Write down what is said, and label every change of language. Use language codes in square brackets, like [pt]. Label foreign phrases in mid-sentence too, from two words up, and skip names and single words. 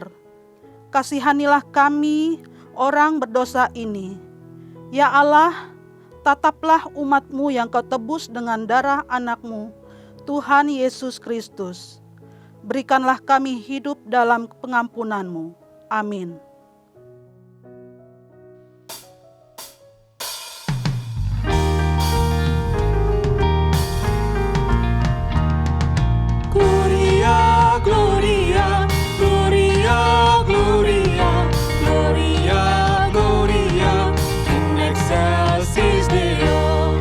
[id] Kasihanilah kami, orang berdosa ini. Ya Allah, tataplah umat-Mu yang Kau tebus dengan darah anak-Mu, Tuhan Yesus Kristus. Berikanlah kami hidup dalam pengampunan-Mu. Amin. [la] Gloria, Gloria, Gloria, Gloria, Gloria, Gloria, in excelsis Deo.